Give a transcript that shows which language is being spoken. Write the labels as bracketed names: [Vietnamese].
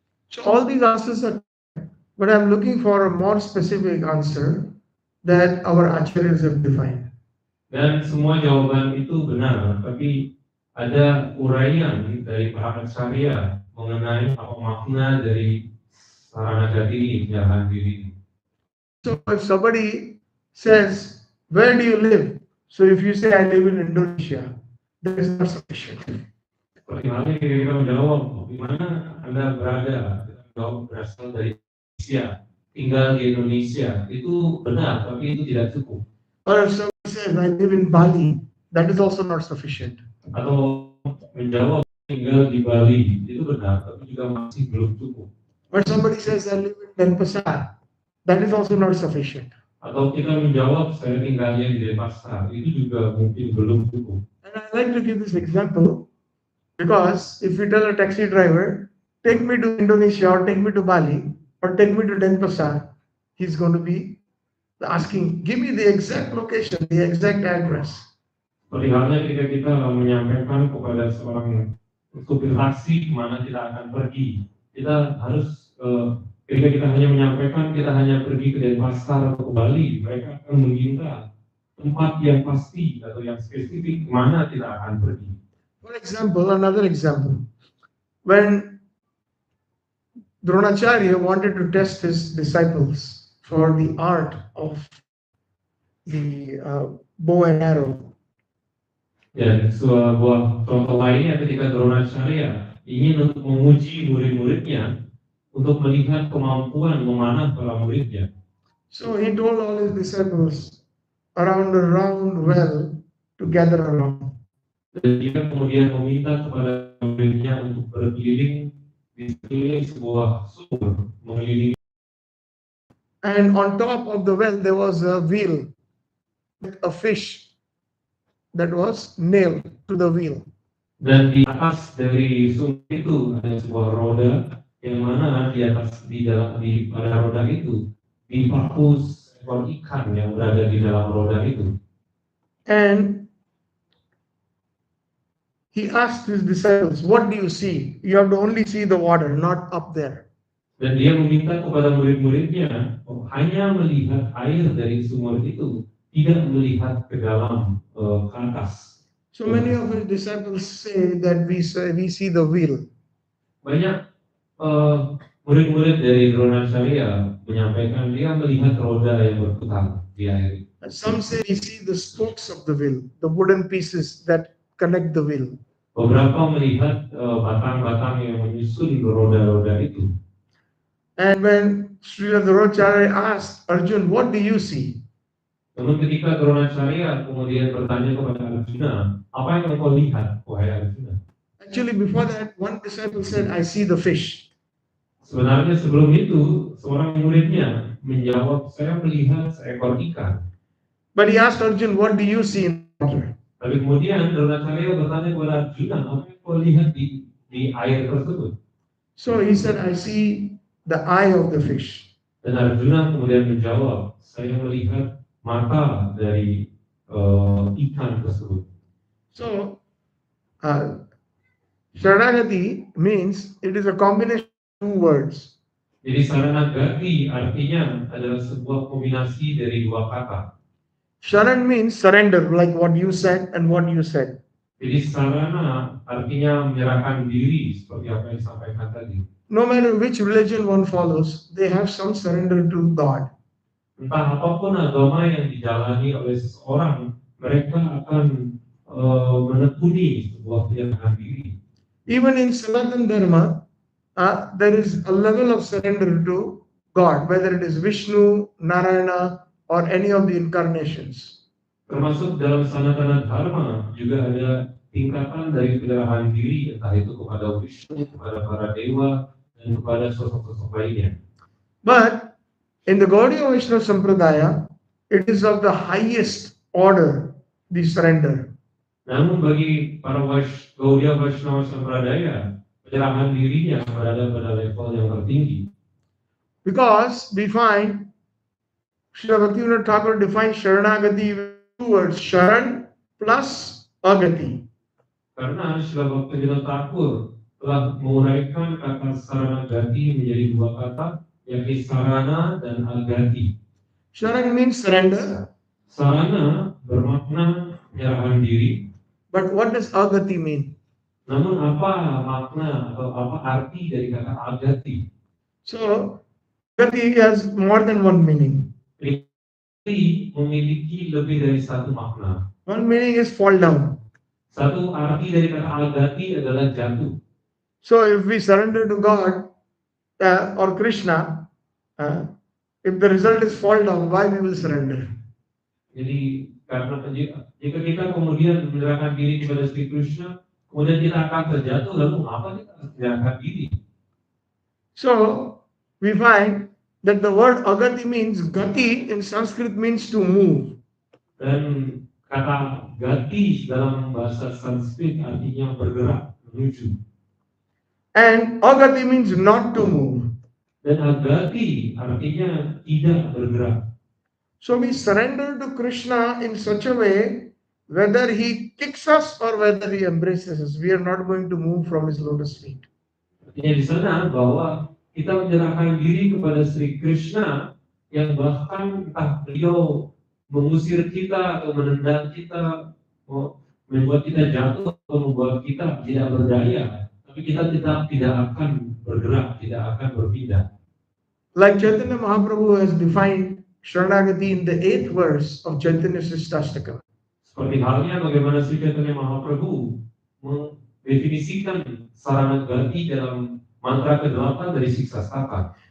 [English] So all these answers are, but I'm looking for a more specific answer that our acharyas have defined. [Indonesian] Dan semua jawaban itu benar, tapi ada uraian dari para acharya mengenai apa makna dari Sharnagati ini, penyerahan diri. [English] So if somebody says, where do you live? So if you say, I live in Indonesia, that is not sufficient. [Indonesian] Pertanyaannya kita menjawab, di mana Anda berada? Kita menjawab berasal dari Indonesia, tinggal di Indonesia. Itu benar, tapi itu tidak cukup. [English] Or if somebody says, I live in Bali, that is also not sufficient. [Indonesian] Atau menjawab tinggal di Bali, itu benar, tapi juga masih belum cukup. [English] Or somebody says, I live in Denpasar, that is also not sufficient. [Indonesian] Atau kita menjawab saya tinggalnya di Denpasar, itu juga mungkin belum cukup. [English] And I like to give this example because if you tell a taxi driver, take me to Indonesia or take me to Bali or take me to Denpasar, he's going to be asking, give me the exact location, the exact address. [Indonesian] Seperti halnya ketika kita menyampaikan kepada seorang supir taksi kemana kita akan pergi, kita harus ketika kita hanya menyampaikan kita hanya pergi ke Denpasar atau ke Bali, mereka akan meminta tempat yang pasti atau yang spesifik kemana kita akan pergi. [English] For example, another example, when Dronacharya wanted to test his disciples for the art of the bow and arrow. [Indonesian] Dan sebuah contoh lainnya ketika Dronacharya ingin untuk menguji murid-muridnya untuk melihat kemampuan memanah para muridnya. [English] So he told all his disciples around a round well to gather around. [Indonesian] Dan dia kemudian meminta kepada muridnya untuk berkeliling di sekeliling sebuah sumur, mengelilingi. [English] And on top of the well there was a wheel with a fish that was nailed to the wheel. [Indonesian] Dan di atas dari sumur itu ada sebuah roda yang mana pada roda itu dipaku seekor ikan yang berada di dalam roda itu. [English] And he asked his disciples, "What do you see?" You have to only see the water, not up there. [Indonesian] Dan dia meminta kepada murid-muridnya hanya melihat air dari sumur itu, tidak melihat ke dalam ke atas. [English] So many of his disciples say that we see the wheel. [Indonesian] Banyak murid-murid dari Dronacharya menyampaikan dia melihat roda yang berputar di air. [English] Some say we see the spokes of the wheel, the wooden pieces that connect the wheel. [Indonesian] Beberapa melihat batang-batang yang menyusun roda-roda itu. [English] And when Srila Dronacharya asked Arjun, "What do you see?" [Indonesian] Namun ketika Dronacharya kemudian bertanya kepada Arjuna, apa yang engkau lihat, wahai Arjuna? [English] Actually, before that, one disciple said, "I see the fish." [Indonesian] Sebenarnya sebelum itu, seorang muridnya menjawab, saya melihat seekor ikan. [English] But he asked Arjun, "What do you see in the water?" [Indonesian] Tapi kemudian Dronacharya bertanya kepada Arjuna, apa yang kau lihat di air tersebut? [English] So he said, "I see the eye of the fish." [Indonesian] Dan Arjuna kemudian menjawab, saya melihat mata dari ikan tersebut. [English] So, Sharnagati means it is a combination of two words. [Indonesian] Jadi Sharnagati artinya adalah sebuah kombinasi dari dua kata. [English] Sharan means surrender, like what you said and what you said. [Indonesian] Jadi sarana artinya menyerahkan diri seperti apa yang disampaikan tadi. [English] No matter which religion one follows, they have some surrender to God. [Indonesian] Entah apapun agama yang dijalani oleh seseorang, mereka akan menekuni sebuah penyerahan diri. [English] Even in Sanatana Dharma, there is a level of surrender to God, whether it is Vishnu, Narayana, or any of the incarnations. [Indonesian] Termasuk dalam Sanatana Dharma juga ada tingkatan dari penyerahan diri, entah itu kepada Vishnu, kepada para dewa, dan kepada sosok-sosok lainnya. [English] But in the Gaudiya Vaishnava Sampradaya, it is of the highest order, the surrender. [Indonesian] Namun bagi para Gaudiya Vaishnava Sampradaya, penyerahan dirinya berada pada level yang tertinggi. [English] Because we find Srila Bhaktivinode Thakur defines Sharnagati with two words, Sharan plus Agati. [Indonesian] Karena Srila Bhaktivinode Thakur telah menguraikan kata Saranagati menjadi dua kata, yakni sarana dan agati. [English] Sharan means surrender. [Indonesian] Sarana bermakna penyerahan diri. [English] But what does Agati mean? [Indonesian] Namun apa makna atau apa arti dari kata agati? [English] So, Agati has more than one meaning. [Indonesian] Agati memiliki lebih dari satu makna. [English] One meaning is fall down. [Indonesian] Satu arti dari kata agati adalah jatuh. [English] So, if we surrender to God or Krishna, if the result is fall down, why we will surrender? [Indonesian] Jadi karena jika kita kemudian menyerahkan diri kepada Sri Krishna, kemudian kita akan terjatuh, lalu apa kita harus menyerahkan diri? [English] So we find that the word agati means gati in Sanskrit means to move. [Indonesian] Dan kata gati dalam bahasa Sanskrit artinya bergerak, menuju. [English] And agati means not to move. [Indonesian] Dan agati artinya tidak bergerak. [English] So we surrender to Krishna in such a way, whether he kicks us or whether he embraces us, we are not going to move from his lotus feet. [Indonesian] Artinya di sana bahwa kita menyerahkan diri kepada Sri Krishna yang bahkan entah beliau mengusir kita atau menendang kita, membuat kita jatuh atau membuat kita tidak berdaya, tapi kita tidak akan bergerak, tidak akan berpindah. [English] Like Chaitanya Mahaprabhu has defined Sharnagati in the 8th verse of Chaitanya Sristashtakam. [Indonesian] Seperti halnya bagaimana Sri Chaitanya Mahaprabhu mendefinisikan Saranagati dalam mantra ke-8 dari Siksastaka.